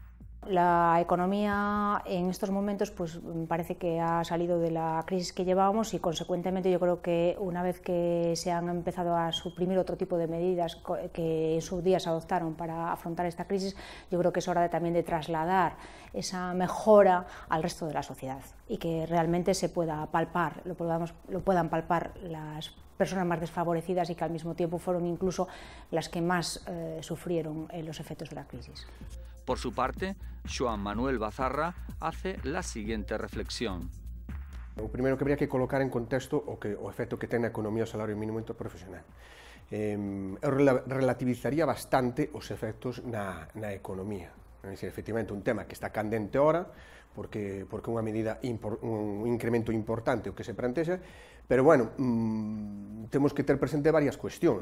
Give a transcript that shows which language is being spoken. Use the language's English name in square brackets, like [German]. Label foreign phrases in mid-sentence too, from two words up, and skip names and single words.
[Spanish] La economía en estos momentos pues parece que ha salido de la crisis que llevábamos y consecuentemente yo creo que una vez que se han empezado a suprimir otro tipo de medidas que en sus días se adoptaron para afrontar esta crisis, yo creo que es hora también de trasladar esa mejora al resto de la sociedad y que realmente se pueda palpar, lo puedan palpar las personas más desfavorecidas y que al mismo tiempo fueron incluso las que más sufrieron los efectos de la crisis. Por su parte, Xoán Manuel Bazarra hace la siguiente reflexión. [Galician] O primeiro que habría que colocar en contexto o efecto que ten na economía o salario mínimo interprofesional. Eu relativizaría bastante os efectos na economía. É dicir, efectivamente, un tema que está candente ahora, porque unha medida, un incremento importante o que se plantexa, pero, bueno, temos que ter presente varias cuestións.